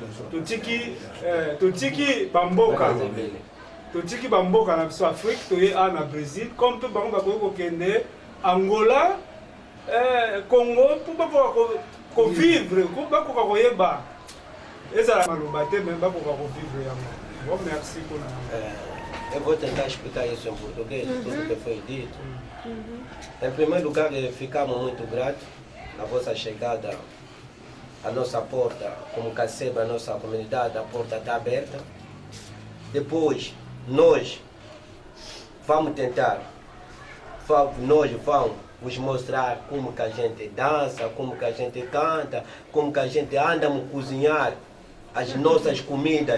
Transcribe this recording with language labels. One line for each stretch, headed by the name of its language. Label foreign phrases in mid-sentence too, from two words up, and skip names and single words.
Lingala: totiki bamboka na biso Afrique toye a na Brésil
French: comme mpe
Lingala: bango bakoki kokende Angola Congo mpo bakoka kovivre bakoka koyeba ezala maloba te me bakoka kovivre yango.
French: Bon, merci pour
Portuguese: eu vou tentar explicar isso em português, tudo que foi dito. Em primeiro lugar, ficamos muito gratos na vossa chegada à nossa porta, como Caceba, a nossa comunidade, a porta está aberta. Depois, nós vamos tentar, nós vamos vos mostrar como que a gente dança, como que a gente canta, como que a gente anda a cozinhar as nossas comidas.